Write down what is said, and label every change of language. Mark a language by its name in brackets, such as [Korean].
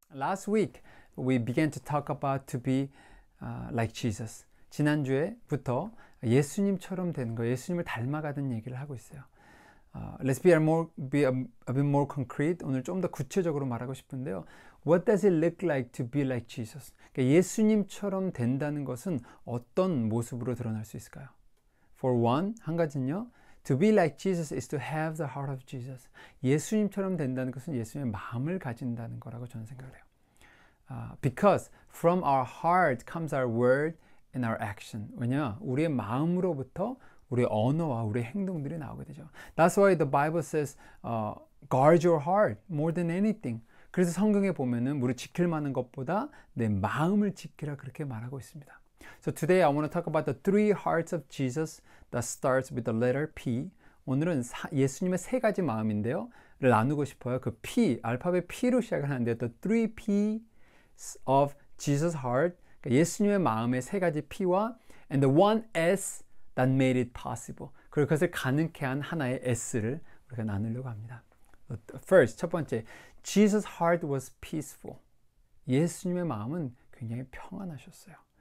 [English] Last week we began to talk about to be like Jesus. [Korean] 지난주에부터 예수님처럼 되는 거, 예수님을 닮아가는 얘기를 하고 있어요. [English] Let's be a bit more concrete. [Korean] 오늘 좀 더 구체적으로 말하고 싶은데요. [English] What does it look like to be like Jesus? [Korean] 그러니까 예수님처럼 된다는 것은 어떤 모습으로 드러날 수 있을까요? [English] For one, [Korean] 한 가지는요. [English] To be like Jesus is to have the heart of Jesus. [Korean] 예수님처럼 된다는 것은 예수님의 마음을 가진다는 거라고 저는 생각을 해요. [English] Because from our heart comes our word and our action. [Korean] 왜냐? 우리의 마음으로부터 우리의 언어와 우리의 행동들이 나오게 되죠. [English] That's why the Bible says, guard your heart more than anything. [Korean] 그래서 성경에 보면은 우리 지킬 만한 것보다 내 마음을 지키라 그렇게 말하고 있습니다. [English] So today I want to talk about the three hearts of Jesus that starts with the letter P. [Korean] 오늘은 예수님의 세 가지 마음인데요. 를 나누고 싶어요. 그 P, 알파벳 P로 시작을 하는데 [English] the three P's of Jesus' heart. [Korean] 그러니까 예수님의 마음의 세 가지 P와 [English] and the one S that made it possible. [Korean] 그리고 그것을 가능케 한 하나의 S를 우리가 나누려고 합니다. [English] First, [Korean] 첫 번째, [English] Jesus' heart was peaceful. [Korean] 예수님의 마음은 굉장히 평안하셨어요.